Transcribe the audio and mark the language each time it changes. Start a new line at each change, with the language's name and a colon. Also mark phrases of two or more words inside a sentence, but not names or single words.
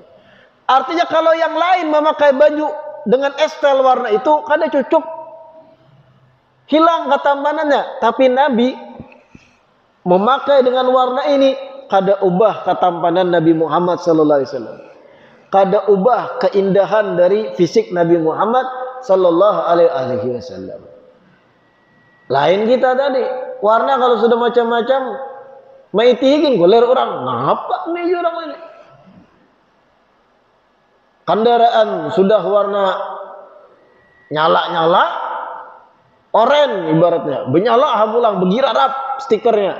Banjar: Artinya kalau yang lain memakai baju dengan estel warna itu kada cocok, hilang ketampanannya. Tapi Nabi memakai dengan warna ini, kada ubah ketampanan Nabi Muhammad SAW. Kada ubah keindahan dari fisik Nabi Muhammad
Arabic: صلى الله عليه وسلم.
Banjar: Lain kita tadi, warna kalau sudah macam-macam, maitihin goler orang, ngapa nih orang ini? Kendaraan sudah warna nyala-nyala, oren ibaratnya, benyala hamulang, begirarap stikernya.